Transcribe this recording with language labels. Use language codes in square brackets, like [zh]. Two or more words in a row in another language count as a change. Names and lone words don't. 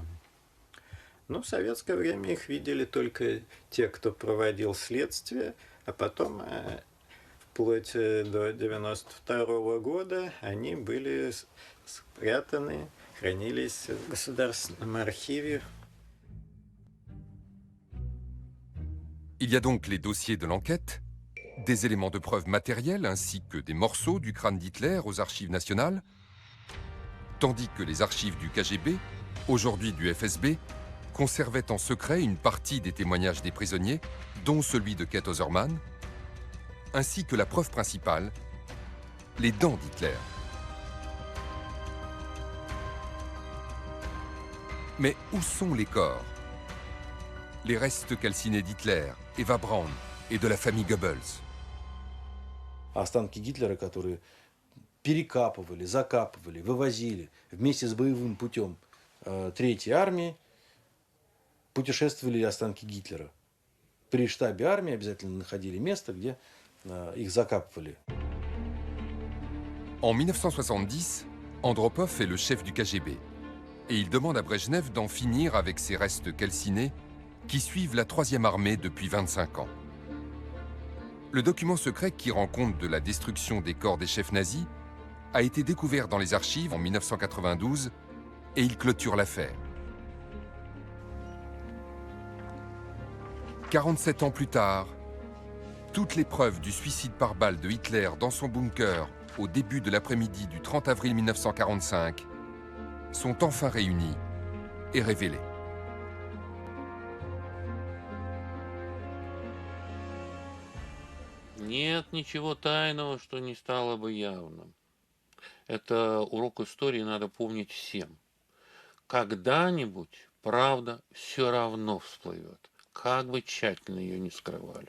[ru] Но в советское время их видели только те, кто проводил следствие, а потом, вплоть до 1992 года, они были спрятаны, хранились в Государственном архиве. [fr] Il y a donc les dossiers de l'enquête, des éléments de preuve matériels ainsi que des morceaux du crâne d'Hitler aux archives nationales, tandis que les archives du KGB, aujourd'hui du FSB, conservaient en secret une partie des témoignages des prisonniers, dont celui de Kate Oserman, ainsi que la preuve principale, les dents d'Hitler. Mais où sont les corps? Les restes calcinés d'Hitler, Eva Braun et de la famille Goebbels. [ru] Останки Гитлера, которые перекапывали, закапывали, вывозили вместе с боевым путем Третьей армии, путешествовали останки Гитлера. При штабе армии обязательно находили место, где их закапывали. [fr] En 1970, Andropov est le chef du KGB et il demande à Brejnev d'en finir avec ces restes calcinés qui suivent la 3e armée depuis 25 ans. Le document secret qui rend compte de la destruction des corps des chefs nazis a été découvert dans les archives en 1992 et il clôture l'affaire. 47 ans plus tard, toutes les preuves du suicide par balle de Hitler dans son bunker au début de l'après-midi du 30 avril 1945 sont enfin réunis et révélés. [ru] Нет ничего тайного, что не стало бы явным. Это урок истории надо помнить всем. Когда-нибудь правда все равно всплывет, как бы тщательно ее не скрывали.